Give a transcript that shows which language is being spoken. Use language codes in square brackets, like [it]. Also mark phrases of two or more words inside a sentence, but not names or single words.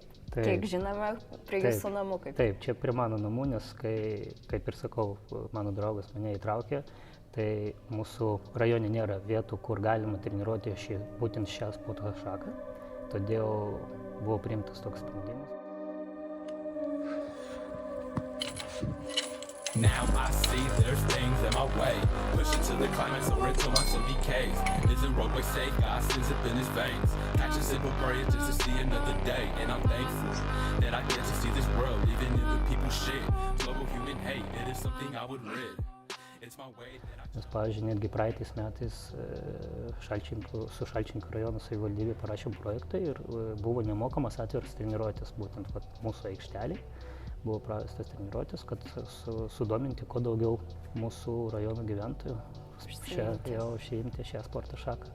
[lt] Kiek žinome, prie jūsų namų kaip? Taip, čia prie mano namų, nes kaip ir sakau, mano draugas mane įtraukė, tai mūsų rajone nėra vietų, kur galima treniruoti būtent šią sporto šaką, todėl buvo priimtas toks sprendimas. [en] Now I see there's things in my way, pushing to the climax or until my soul decays. Is the roadway safe? God sends up in his veins. Catch a simple prayer just to see another day, and I'm thankful that I get to see this world, even if the people shit. Global human hate, it is something I would rid. [lt] Nes, pavyzdžiui, netgi praeitais metais su Šalčininkų rajono savivaldybė parašėm projektą ir buvo nemokamas atviras treniruotis, būtent mūsų aikštelėje buvo pravestas treniruotis, kad sudominti kuo daugiau mūsų rajono gyventojų užsiimti šią sporto šaką.